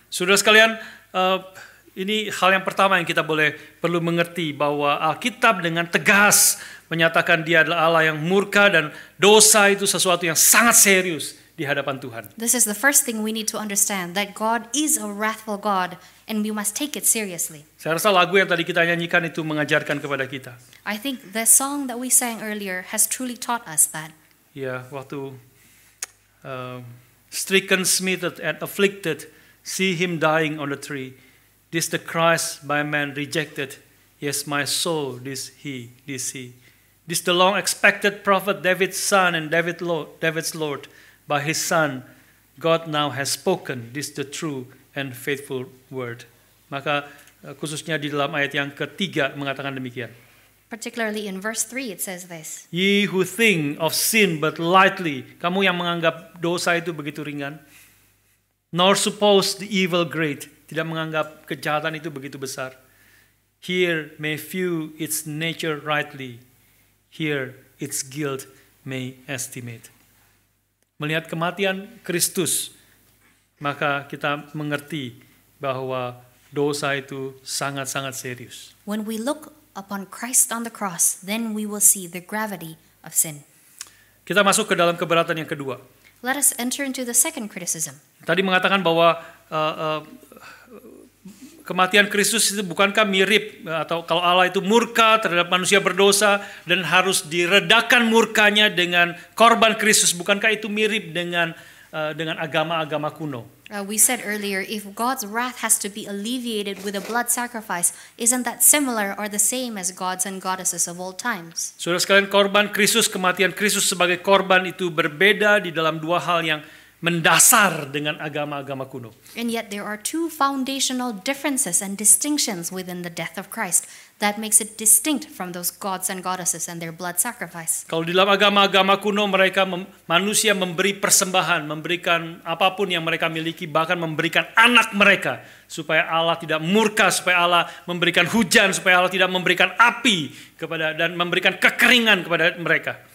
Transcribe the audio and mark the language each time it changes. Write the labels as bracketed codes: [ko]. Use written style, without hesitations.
[id] Saudara sekalian, ini hal yang pertama yang kita perlu mengerti bahwa Alkitab dengan tegas menyatakan Dia adalah Allah yang murka dan dosa itu sesuatu yang sangat serius di hadapan Tuhan. [en] This is the first thing we need to understand, that God is a wrathful God and we must take it seriously. [id] Saya rasa lagu yang tadi kita nyanyikan itu mengajarkan kepada kita. [en] I think the song that we sang earlier has truly taught us that. [id] Ya, waktu [en] stricken, smitten, and afflicted, see him dying on the tree. This the Christ by man rejected. Yes, my soul, this he. This the long expected prophet, David's son and David's Lord. By his son, God now has spoken. This the true and faithful word. [id] Maka khususnya di dalam ayat yang ketiga mengatakan demikian. [en] Particularly in verse 3 it says this. Ye who think of sin but lightly, [id] kamu yang menganggap dosa itu begitu ringan, [en] nor suppose the evil great, [id] tidak menganggap kejahatan itu begitu besar. [en] Here may view its nature rightly, here its guilt may estimate. [id] Melihat kematian Kristus, maka kita mengerti bahwa dosa itu sangat-sangat serius. [en] When we look upon Christ on the cross, then we will see the gravity of sin. [id] Kita masuk ke dalam keberatan yang kedua. [en] Let us enter into the second criticism. [id] Tadi mengatakan bahwa kematian Kristus itu bukankah mirip atau kalau Allah itu murka terhadap manusia berdosa dan harus diredakan murkanya dengan korban Kristus, bukankah itu mirip dengan agama-agama kuno? [en] We said earlier, if God's wrath has to be alleviated with a blood sacrifice, isn't that similar or the same as gods and goddesses of old times? [id] Saudara sekalian, korban Kristus, kematian Kristus sebagai korban itu berbeda di dalam dua hal yang mendasar dengan agama-agama kuno. [en] And yet there are two foundational differences and distinctions within the death of Christ that makes it distinct from those gods and goddesses and their blood sacrifice. [id] Kalau di dalam agama-agama kuno mereka manusia memberi persembahan, memberikan apapun yang mereka miliki, bahkan memberikan anak mereka supaya Allah tidak murka, supaya Allah memberikan hujan, supaya Allah tidak memberikan api dan memberikan kekeringan kepada mereka.